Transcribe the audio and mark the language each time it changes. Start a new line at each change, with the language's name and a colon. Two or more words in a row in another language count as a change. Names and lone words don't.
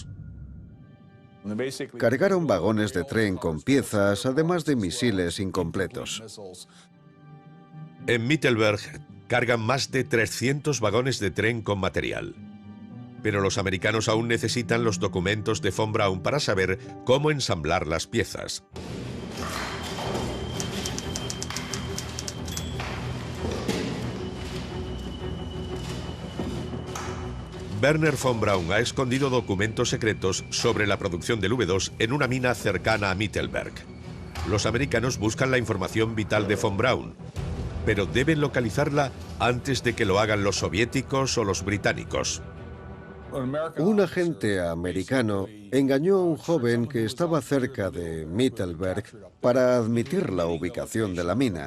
Spanish: Cargaron vagones de tren con piezas, además de misiles incompletos. En Mittelberg cargan más de 300 vagones de tren con material. Pero los americanos aún necesitan los documentos de von Braun para saber cómo ensamblar las piezas. Wernher von Braun ha escondido documentos secretos sobre la producción del V2 en una mina cercana a Mittelberg. Los americanos buscan la información vital de von Braun, pero deben localizarla antes de que lo hagan los soviéticos o los británicos. Un agente americano engañó a un joven que estaba cerca de Mittelberg para admitir la ubicación de la mina.